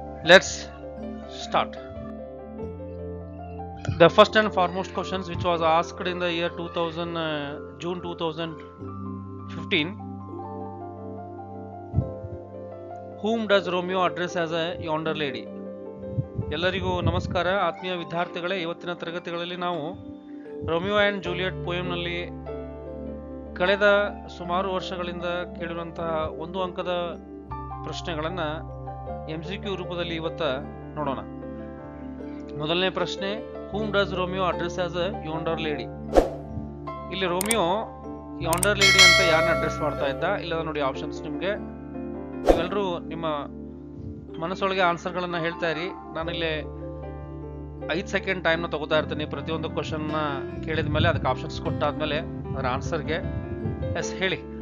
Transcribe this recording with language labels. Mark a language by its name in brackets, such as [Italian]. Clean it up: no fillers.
[English] Let's start. The first and foremost questions, which was asked in the year June 2015. Whom does Romeo address as a yonder lady? [Kannada] ಎಲ್ಲರಿಗೂ ನಮಸ್ಕಾರ ಆತ್ಮೀಯ ವಿದ್ಯಾರ್ಥಿಗಳೇ. ಇವತ್ತಿನ ತರಗತಿಗಳಲ್ಲಿ ನಾವು Romeo and Juliet ಪೋಯಂನಲ್ಲಿ ಕಳೆದ ಸುಮಾರು ವರ್ಷಗಳಿಂದ ಕೇಳಿರುವಂತಹ 1 ಅಂಕದ ಪ್ರಶ್ನೆಗಳನ್ನು MCQ ರೂಪದಲ್ಲಿ ಇವತ್ತ ನೋಡೋಣ. ಮೊದಲನೇ ಪ್ರಶ್ನೆ, [English] whom does Romeo address as a yonder lady? [Kannada] ಇಲ್ಲಿ ರೋಮಿಯೋ yonder lady ಅಂತ ಯಾರನ್ನ ಅಡ್ರೆಸ್ ಮಾಡ್ತಾ ಇದ್ದ? ಇಲ್ಲದ ನೋಡಿ ಆಪ್ಷನ್ಸ್ ನಿಮಗೆ. ನೀವೆಲ್ಲರೂ ನಿಮ್ಮ ಮನಸ್ಸೊಳಗೆ ಆನ್ಸರ್ಗಳನ್ನು ಹೇಳ್ತಾ ಇರಿ. ನಾನಿಲ್ಲಿ 5 ಸೆಕೆಂಡ್ ಟೈಮ್ನ ತಗೋತಾ ಇರ್ತೀನಿ. ಪ್ರತಿಯೊಂದು ಕ್ವಶನ್ನ ಕೇಳಿದ ಮೇಲೆ ಅದಕ್ಕೆ ಆಪ್ಷನ್ಸ್ ಕೊಟ್ಟಾದ್ಮೇಲೆ ಅದರ ಆನ್ಸರ್ಗೆ ಎಸ್ ಹೇಳಿ.